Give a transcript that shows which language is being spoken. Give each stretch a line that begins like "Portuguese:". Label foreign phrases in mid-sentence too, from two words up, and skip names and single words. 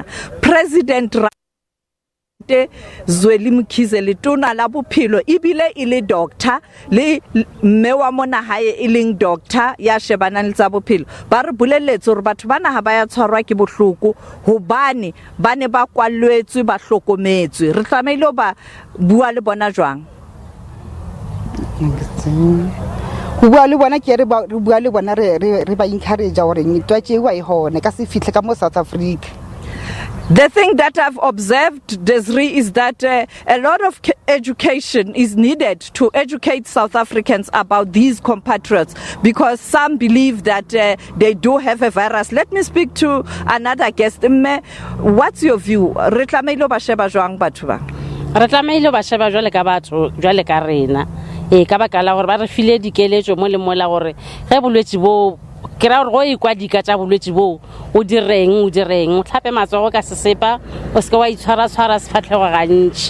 Southern Sotho: President Zweli Mkhize letona la bophelo ibile ile doctor le mme wa mona hae e leng doctor ya shebana le tsa bophelo ba re boleletse hore batho bana ha ba ya tshwarwa ke bohloko hobane bane ba kwalletswe ba hlokometswe re tlameile ba bua le bona jwang go bua le bona ke re bua le bona re ba encourage hore ntwa tse wa e hone ka se fihle ka mo South Africa.
English: The thing that I've observed, Desiree, is that a lot of education is needed to educate South Africans about these compatriots because some believe that they do have a virus. Let me speak to another guest. What's your view?
Southern Sotho: Re tlameile ba sheba jwang batho ba? Re tlameile ba sheba jwale ka batho jwale ka rena.
Tswana: Ka baka la gore ba re file dikeletso mo le mola gore ge bolwetse bo ke ra gore go ikwadika tsa bolwetse bo o direng o tlhape matsogo ka sesepa o se ka wa itshwara sefatlhego gantši